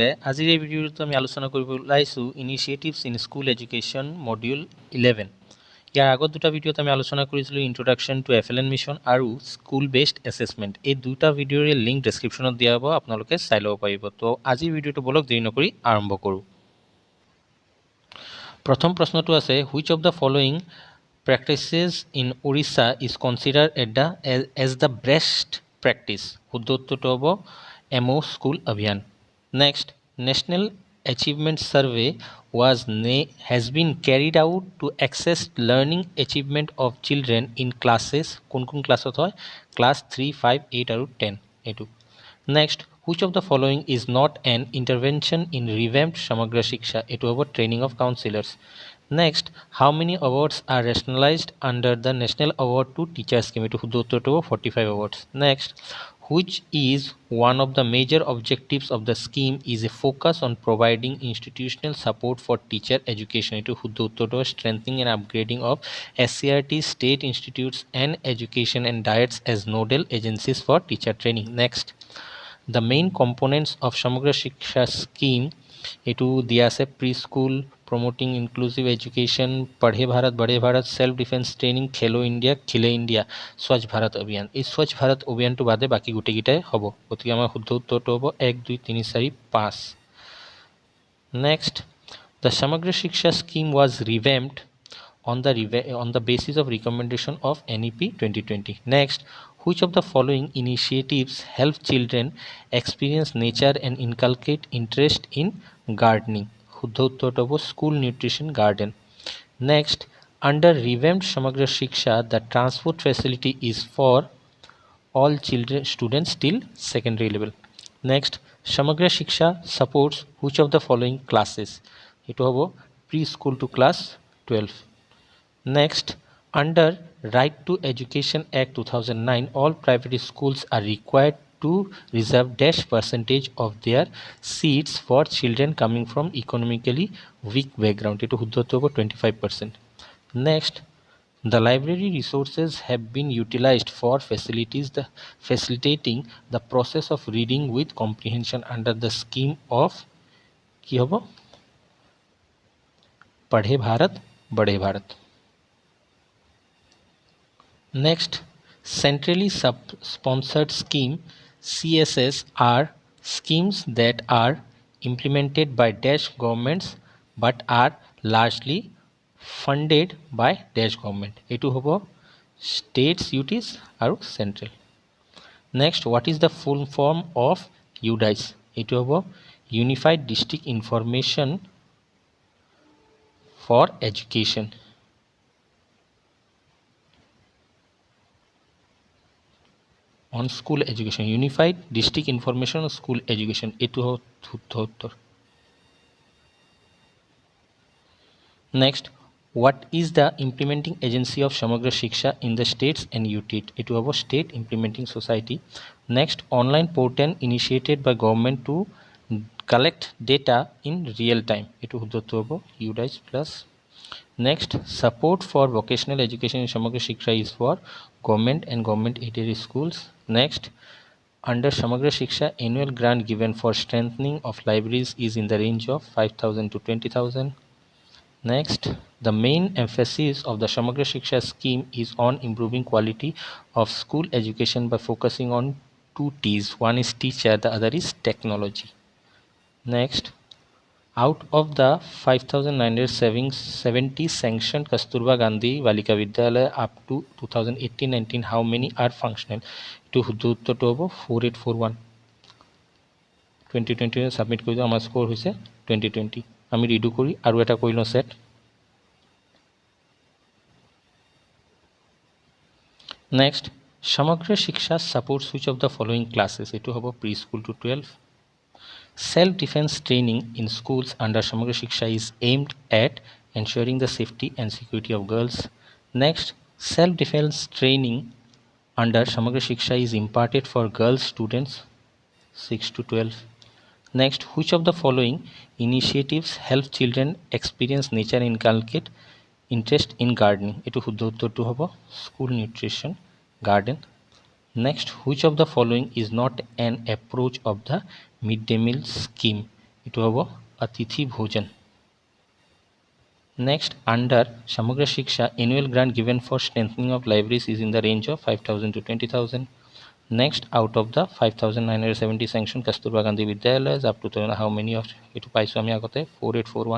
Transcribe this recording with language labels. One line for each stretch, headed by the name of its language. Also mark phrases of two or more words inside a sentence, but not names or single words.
Assamese: আজিৰ এই ভিডিঅ'টো আমি আলোচনা কৰিব ওলাইছো
English: Initiatives in School Education Module
Assamese: 11। ইয়াৰ আগত দুটা ভিডিঅ'ত আমি আলোচনা কৰিছিলোঁ
English: Introduction to FLN Mission
Assamese: আৰু
English: School Based Assessment.
Assamese: এই দুটা ভিডিঅ'ৰ লিংক ডেছক্ৰিপশ্যনত দিয়া হ'ব, আপোনালোকে চাই ল'ব পাৰিব। তো আজিৰ ভিডিঅ'টো বলক দেৰি নকৰি আৰম্ভ কৰোঁ। প্ৰথম প্ৰশ্নটো আছে,
English: Which of the following practices in Orissa is considered as the best practice?
Assamese: শুদ্ধ উত্তৰটো হ'ব MO School Abhiyan.
English: Next, National Achievement Survey has been carried out to assess learning achievement of children in classes.
Assamese: কোন কোন ক্লাছত হয়? Class 3, 5, 8 আৰু 10 এইটো।
English: Next, which of the following is not an intervention in revamped Samagra Shiksha?
Assamese: এইটো হ'ব
English: training of counselors. Next, how many awards are rationalized under the National Award to Teachers Scheme?
Assamese: এইটো শুদ্ধ উত্তৰটো হ'ব 45 awards.
English: Next, which is one of the major objectives of the scheme is a focus on providing institutional support for teacher education?
Assamese: এইটো শুদ্ধ উত্তৰটো হ'ব
English: strengthening and upgrading of SCRT state institutes and education and diets as nodal agencies for teacher training. Next, the main components of Samagra Shiksha scheme
Assamese: এইটো দিয়া আছে
English: pre school, promoting inclusive education, পঢ়ে ভাৰত বঢ়ে ভাৰত, self defense training, খেলো ইণ্ডিয়া, খিলে ইণ্ডিয়া, স্বচ্ছ ভাৰত অভিযান।
Assamese: এই স্বচ্ছ ভাৰত অভিযানটো বাদে বাকী গোটেইকেইটাই হ'ব, গতিকে আমাৰ শুদ্ধ উত্তৰটো হ'ব 1, 2, 3, 4, 5।
English: Next, the Samagra Shiksha scheme was revamped on the basis of recommendation of NEP 2020. Next, which of the following initiatives help children experience nature and inculcate interest in gardening?
Assamese: শুদ্ধ উত্তৰটো হ'ব
English: school nutrition garden. Next, under revamped Samagra Shiksha, the transport facility is for all students till secondary level. Next, Samagra Shiksha supports which of the following classes?
Assamese: এইটো হ'ব
English: preschool to class 12. Next, under Right to Education Act 2009, all private schools are required to reserve dash percentage of their seats for children coming from economically weak background. It is 25%. Next, the library resources have been utilized for facilitating the process of reading with comprehension under the scheme of
Assamese: কি হ'ব? পঢ়ে ভাৰত বঢ়ে ভাৰত।
English: Next, centrally sponsored scheme CSS are schemes that are implemented by dash governments but are largely funded by dash government.
Assamese: এইটো হ'ব
English: states, UTs
Assamese: আৰু central.
English: Next, what is the full form of UDIS?
Assamese: এইটো হ'ব Unified District Information for Education.
English: On school education, Unified District Information on School Education.
Assamese: এইটো শুদ্ধ উত্তৰ।
English: Next, what is the implementing agency of Samagra Shiksha in the states and UT?
Assamese: এইটো হ'ব State Implementing Society.
English: Next, online portal initiated by government to collect data in real time.
Assamese: এইটো শুদ্ধ উত্তৰ হ'ব UDIS plus.
English: Next, support for vocational education in Samagra Shiksha is for government and government aided schools. Next, under Samagra Shiksha, annual grant given for strengthening of libraries is in the range of 5,000 to 20,000. Next, the main emphasis of the Samagra Shiksha scheme is on improving quality of school education by focusing on 2 T's. One is teacher, the other is technology. Next, out of the 5,970 sanctioned Kasturba Gandhi Balika Vidyalaya up to 2018-19, how many are functional?
Assamese: To শুদ্ধ উত্তৰটো হ'ব 4841. 2020 সাবমিট কৰি দিওঁ, আমাৰ স্কোৰ হৈছে 2020। আমি ৰিডু কৰি আৰু এটা কৰি লওঁ সেট। নেক্সট, সমগ্ৰ শিক্ষা
English: supports which of the following classes?
Assamese: এইটো হ'ব
English: preschool to 12. Self-defense training in schools under Samagra Shiksha is aimed at ensuring the safety and security of girls. Next, self-defense training under Samagra Shiksha is imparted for girls students 6 to 12. Next, which of the following initiatives help children experience nature and inculcate interest in gardening?
Assamese: এইটো শুদ্ধ উত্তৰটো হ'ব
English: school nutrition garden. Next, which of the following is not an approach of the midday meal scheme?
Assamese: এটো হ'ব অতিথি ভোজন.
English: Next, under Samagra Shiksha, annual grant given for strengthening of libraries is in the range of 5,000 to 20,000. Next, out of the 5,970 sanctioned Kasturba Gandhi Vidyalayas, up to how many of it paisa ami agote 4841.